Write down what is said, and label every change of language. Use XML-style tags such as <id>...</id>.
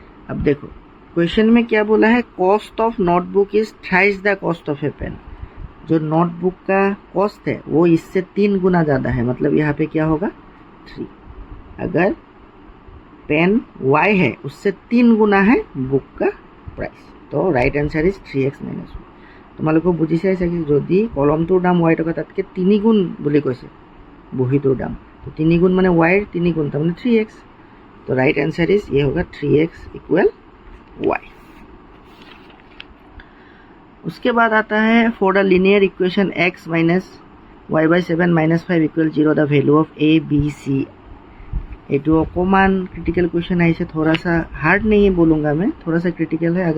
<hi>अब देखो क्वेश्चन में क्या बोला है,</hi> <en>Cost of notebook is thrice the cost of a pen.</en> <hi>जो नोटबुक का कॉस्ट है वो इससे 3 गुना ज़्यादा है, मतलब यहाँ पे क्या होगा 3। अगर पेन y है उससे 3 गुना है बुक का प्राइस, तो</hi> <en>Right answer is 3x - 1।</en> <as>তোমালোকক বুজি চাইছে কি যদি কলমটোৰ দাম y টকা তাতকৈ 3 গুণ বুলি কৈছে বহীটোৰ দাম,</as> <hi>तो 3 गुण माने y 3 गुण तो 3x। तो</hi> <en>right answer is</en> <hi>ये होगा 3x = y। उसके बाद आता है</hi> <en>For the linear equation x - y/7 - 5 = 0 the value of a b c।</en> <hi>ये जो अकोमान क्रिटिकल क्वेश्चन है, इसे थोड़ा सा हार्ड नहीं है बोलूँगा मैं, थोड़ा सा क्रिटिकल है।</hi>